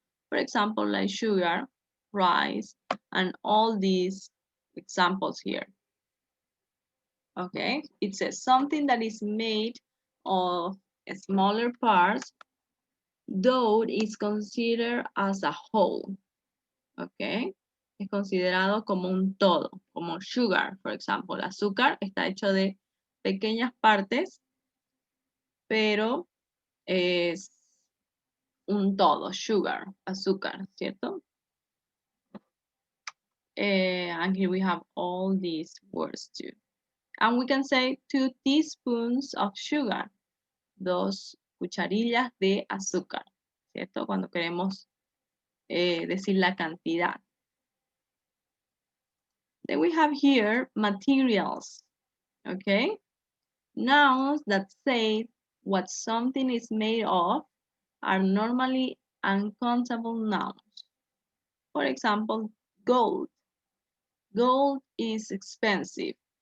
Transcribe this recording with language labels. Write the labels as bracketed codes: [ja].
[en] For example, like sugar, rice, and all these examples here. Okay, it says something that is made of smaller parts, though is considered as a whole. [es] Okay, es considerado como un todo, como sugar, por ejemplo. El azúcar está hecho de pequeñas partes, pero es un todo, sugar, azúcar, ¿cierto? [en] And here we have all these words too. And we can say 2 teaspoons of sugar, [es] 2 cucharillas de azúcar, ¿cierto? Cuando queremos decir la cantidad. [en] Then we have here materials, okay? Nouns that say what something is made of are normally uncountable nouns. For example, gold. Gold is expensive.